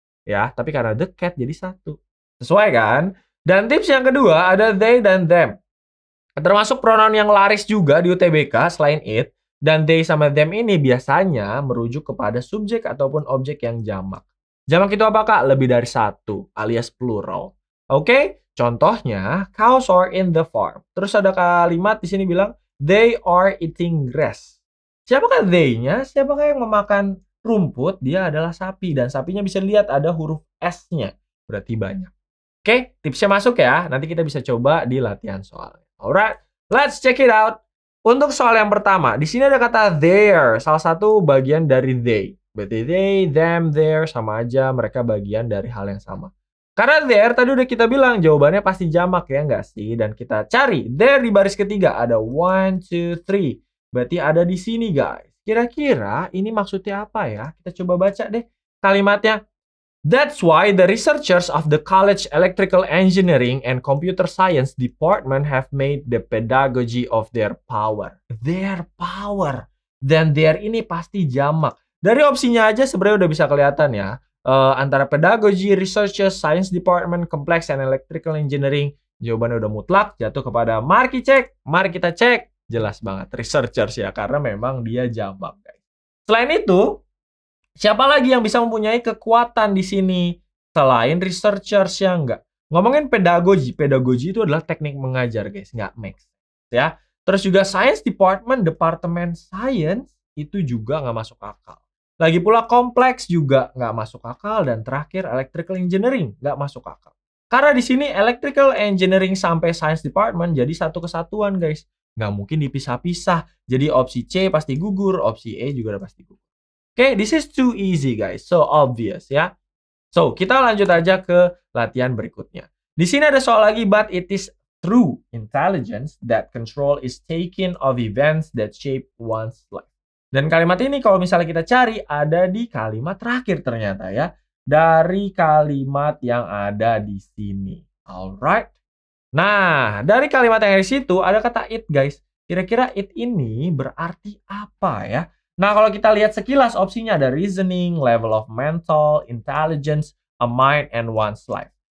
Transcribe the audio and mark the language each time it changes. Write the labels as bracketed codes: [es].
[id] Ya, tapi karena the cat jadi satu. Sesuai kan? Dan tips yang kedua ada they dan them. Termasuk pronoun yang laris juga di UTBK selain it, dan they sama them ini biasanya merujuk kepada subjek ataupun objek yang jamak. Jamak itu apa kak? Lebih dari satu, alias plural. Oke? [en] Contohnya, cows are in the farm. [id] Terus ada kalimat di sini bilang, [en] they are eating grass. [id] Siapakah they-nya? Siapakah yang memakan rumput? Dia adalah sapi, dan sapinya bisa dilihat ada huruf S-nya. Berarti banyak. Oke, tipsnya masuk ya. Nanti kita bisa coba di latihan soal. [en] Alright, let's check it out. [id] Untuk soal yang pertama, di sini ada kata there, salah satu bagian dari they. Berarti they, them, there, sama aja, mereka bagian dari hal yang sama. Karena there, tadi udah kita bilang, jawabannya pasti jamak ya nggak sih? Dan kita cari, there di baris ketiga, ada 1, 2, 3. Berarti ada di sini guys. Kira-kira ini maksudnya apa ya? Kita coba baca deh kalimatnya. [en] That's why the researchers of the College Electrical Engineering and Computer Science Department have made the pedagogy of their power. [id] Their power. Dan their ini pasti jamak. Dari opsinya aja sebenarnya udah bisa kelihatan ya. Antara pedagogy, researchers, science department, complex, and electrical engineering. Jawabannya udah mutlak, jatuh kepada mari kita cek. Jelas banget, researchers ya, karena memang dia jamak guys. Selain itu, siapa lagi yang bisa mempunyai kekuatan di sini? Selain researchers ya enggak. Ngomongin pedagogi, pedagogi itu adalah teknik mengajar guys, nggak make sense ya. Terus juga science department, departemen science itu juga nggak masuk akal. Lagi pula kompleks juga nggak masuk akal, dan terakhir electrical engineering nggak masuk akal. Karena di sini electrical engineering sampai science department jadi satu kesatuan guys. Nggak mungkin dipisah-pisah. Jadi opsi C pasti gugur, opsi E juga udah pasti gugur. Oke, [en] this is too easy guys, so obvious [id] ya. So, kita lanjut aja ke latihan berikutnya. Di sini ada soal lagi, [en] but it is through intelligence that control is taken of events that shape one's life. [id] Dan kalimat ini kalau misalnya kita cari ada di kalimat terakhir ternyata ya. Dari kalimat yang ada di sini. Alright. Nah, dari kalimat yang ada di situ ada kata it guys. Kira-kira it ini berarti apa ya? Nah, kalau kita lihat sekilas opsinya ada reasoning, level of mental, intelligence, a mind, and one's life.